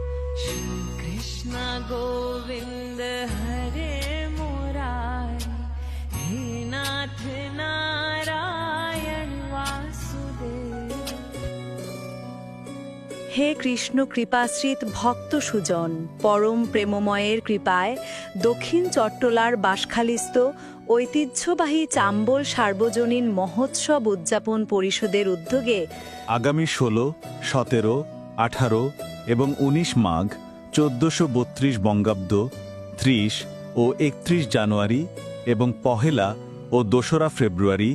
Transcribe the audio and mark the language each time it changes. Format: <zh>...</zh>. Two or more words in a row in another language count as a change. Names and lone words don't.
<sa>कृष्ण गोविंद हरे मुरारी, हे नाथ नारायण वासुदेव।</sa> <bn>হে কৃষ্ণ কৃপাশ্রিত ভক্ত সুজন, পরম প্রেমময়ের কৃপায় দক্ষিণ চট্টলার বাঁশখালীস্থ ঐতিহ্যবাহী চাম্বল সার্বজনীন মহোৎসব উদযাপন পরিষদের উদ্যোগে আগামী 16, 17, 18 এবং 19 মাঘ 1432 বঙ্গাব্দ, 30 ও 31 জানুয়ারি এবং 1 ও 2 ফেব্রুয়ারি</bn>